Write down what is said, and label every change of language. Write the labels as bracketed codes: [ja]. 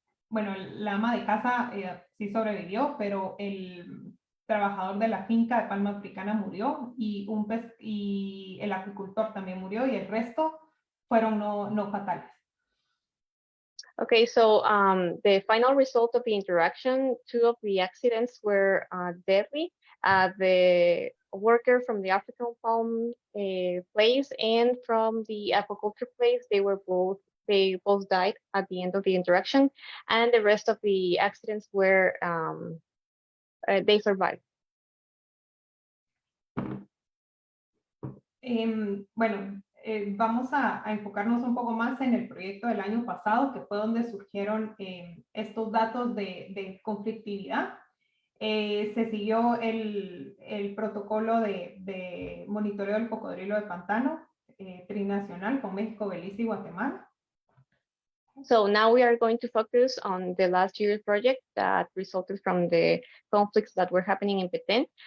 [es] Bueno, la ama de casa sí sobrevivió, pero el trabajador de la finca de palma africana murió, y el apicultor también murió, y el resto fueron no fatales. [en] Okay, so the final result of the interaction, 2 of the accidents were deadly. The worker from the African palm place and from the aquaculture place, they both died at the end of the interaction, and the rest of the accidents were they survived. [es] Bueno, vamos a enfocarnos un poco más en el proyecto del año pasado, que fue donde surgieron estos datos de conflictividad. Se siguió el protocolo de monitoreo del cocodrilo de pantano trinacional con México, Belice y Guatemala. [en] So now we are going to focus on the last year's project that resulted from the conflicts that were happening in Petén.